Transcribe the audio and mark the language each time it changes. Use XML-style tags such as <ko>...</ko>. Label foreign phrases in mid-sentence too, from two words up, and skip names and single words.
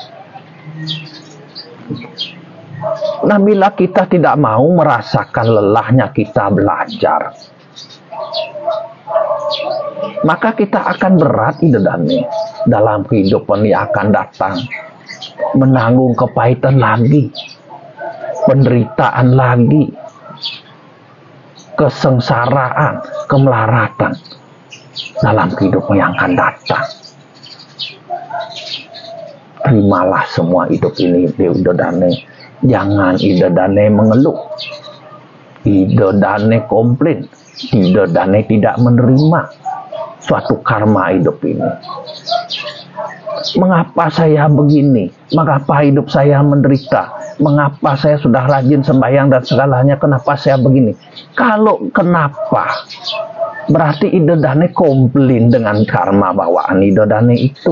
<id>Nah, bila kita tidak mau merasakan lelahnya kita belajar, maka kita akan berat idadane dalam kehidupan yang akan datang, menanggung kepahitan lagi, penderitaan lagi, kesengsaraan, kemelaratan dalam kehidupan yang akan datang. Terimalah semua hidup ini idadane. Jangan idadane mengeluh, idadane komplain, idadane tidak menerima suatu karma hidup ini. Mengapa saya begini? Mengapa hidup saya menderita? Mengapa saya sudah rajin sembahyang dan segalanya, kenapa saya begini? Kalau kenapa, berarti idadane komplain dengan karma bawaan idadane itu.</id>